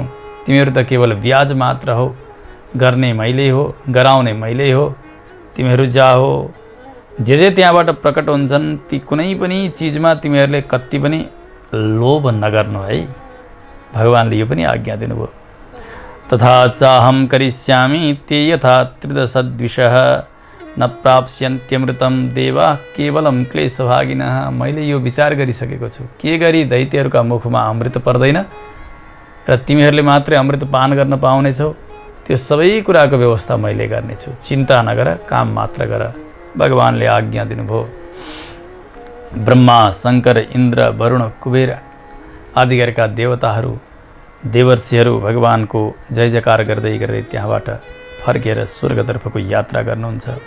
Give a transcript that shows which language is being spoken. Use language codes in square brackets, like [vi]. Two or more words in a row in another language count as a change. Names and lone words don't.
[ne] तिमीहरू त केवल ब्याज मात्र हो, गर्ने मैले हो, गराउने मैले हो। तिमीहरू जाओ, जे त्यहाँबाट प्रकट हुन्छन् ती कुनै पनि चिजमा तिमीहरूले कति पनि लोभ नगर्नु है। भगवानले यो पनि आज्ञा दिनुभयो। [sa] तथा चाहम करिष्यामि ते यथा त्रिदशद्विषः न प्राप्स्यन्त्यमृतं देवा केवलम क्लेशभागिनः। [ne] मैले यो विचार गरिसकेको छु, के गरी दैत्यहरूका मुखमा अमृत पर्दैन र तिमीहरूले मात्रै अमृत पान गर्न पाउनेछौ, त्यो सबै कुराको व्यवस्था मैले गर्नेछु। चिन्ता नगर, काम मात्र गर। भगवानले आज्ञा दिनुभयो। ब्रह्मा, शङ्कर, इन्द्र, वरुण, कुबेर आदि गरेका देवताहरू, देवर्षिहरू भगवानको जय जयकार गर्दै त्यहाँबाट फर्केर स्वर्गतर्फको यात्रा गर्नुहुन्छ।